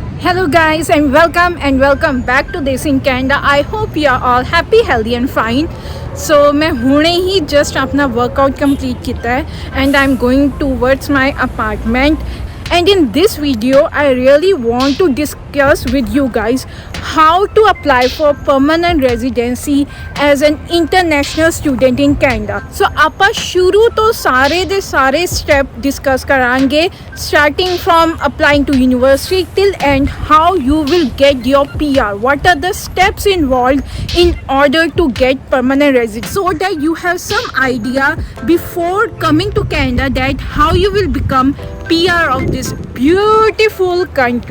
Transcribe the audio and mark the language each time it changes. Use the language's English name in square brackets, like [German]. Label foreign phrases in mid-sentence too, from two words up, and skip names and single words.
[English] Hello guys and welcome back to this in Canada. I hope you are all happy, healthy and fine. So [Punjabi] ਮੈਂ ਹੁਣੇ ਹੀ [English] just अपना workout complete [Hindi] किया है [English] and I'm going towards my apartment. And in this video, I really want to discuss with you guys how to apply for permanent residency as an international student in Canada. So [Punjabi] ਆਪਾਂ ਸ਼ੁਰੂ ਤੋਂ ਸਾਰੇ ਦੇ ਸਾਰੇ [English] step discuss करांगे, starting from applying to university till end, how you will get your PR. What are the steps involved in order to get permanent residence, so that you have some idea before coming to Canada that how you will become PR of this beautiful country.